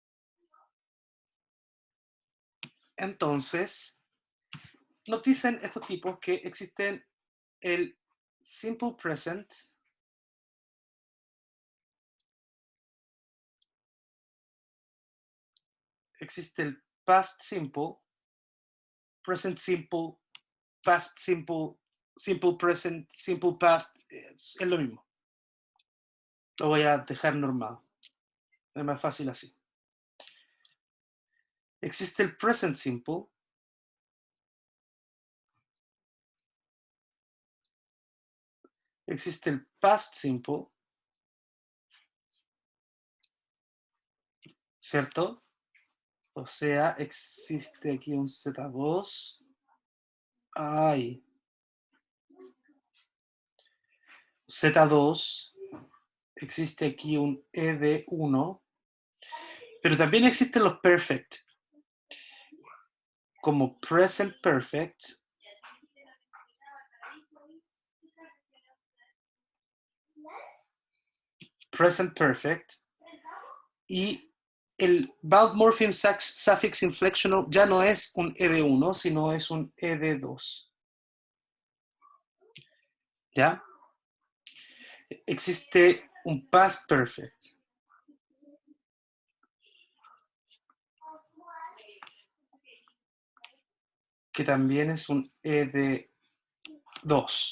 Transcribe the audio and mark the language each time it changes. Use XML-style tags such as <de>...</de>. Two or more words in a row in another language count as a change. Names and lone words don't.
<es>Entonces, nos dicen estos tipos que existen el</es> <en>simple present,</en> <es>existe el</es> <en>past simple, present simple, past simple, simple present, simple past,</en> <es>es lo mismo. Lo voy a dejar normado. Es más fácil así. Existe el</es> <en>present simple,</en> <es>existe el</es> <en>past simple,</en> <es>¿cierto? O sea, existe aquí un Z2. Ay. Z2. Existe aquí un ed1. Pero también existen los perfect.</es> <en>Como present perfect. Present perfect.</en> <es>Y el</es> <en>vowel morpheme suffix inflectional</en> <es>ya no es un ed1, sino es un ed2. ¿Ya? Existe un</es> <en>past perfect.</en> <es>Que también es un ed2.</es>